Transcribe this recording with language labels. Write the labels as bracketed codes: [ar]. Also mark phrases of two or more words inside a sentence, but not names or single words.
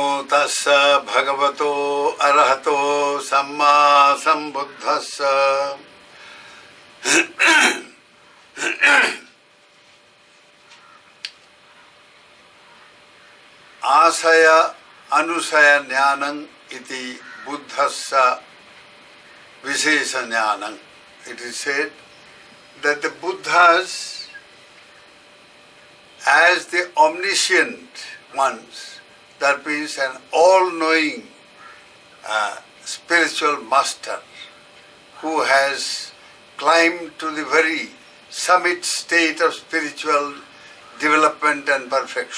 [pi] Tassa Bhagavato Arahato Samma Sambuddhassa Asaya Anusaya Jnanam iti Buddhassa Vishesha Jnanam. [en] It is said that the Buddhas, as the omniscient ones, that means an all-knowing spiritual master who has climbed to the very summit state of spiritual development and perfection.